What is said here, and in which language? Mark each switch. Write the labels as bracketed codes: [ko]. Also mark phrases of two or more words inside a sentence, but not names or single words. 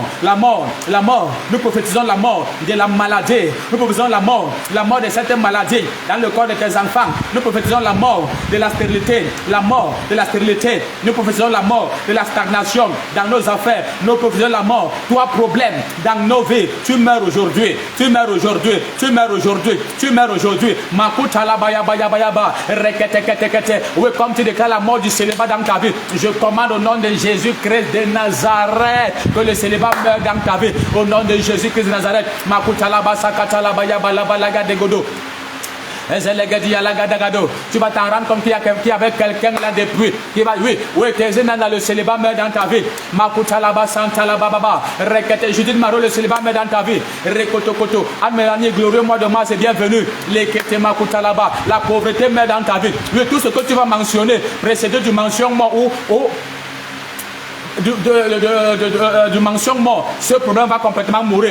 [fr] Nous prophétisons la mort de la maladie, nous prophétisons la mort de certaines maladies dans le corps de tes enfants, nous prophétisons la mort de la stérilité, nous prophétisons la mort de la stagnation dans nos affaires, nous prophétisons la mort. Toi problème dans nos vies, tu meurs aujourd'hui, Makuta la baya rekete. Oui, comme tu déclares la mort du célibat dans ta vie, je commande au nom de Jésus-Christ de Nazareth que le célibat meure dans ta vie. Au nom de Jésus-Christ de Nazareth, Makuta la basakata la baya balaga de godo. Tu vas t'en rendre compte qu'il y avait quelqu'un là depuis qui va, oui, tes ennemis dans le célibat meurt dans ta vie. Makutalaba santalaba baba. Rekete Judith Maro, le célibat meurt dans ta vie. Rekotokoto. Anne-Mélanie, glorieux mois de mars, c'est bienvenu. Lekete makutalaba. La pauvreté meurt dans ta vie. Oui, tout ce que tu vas mentionner, précédé du mentionnement du mention mort, ce problème va complètement mourir.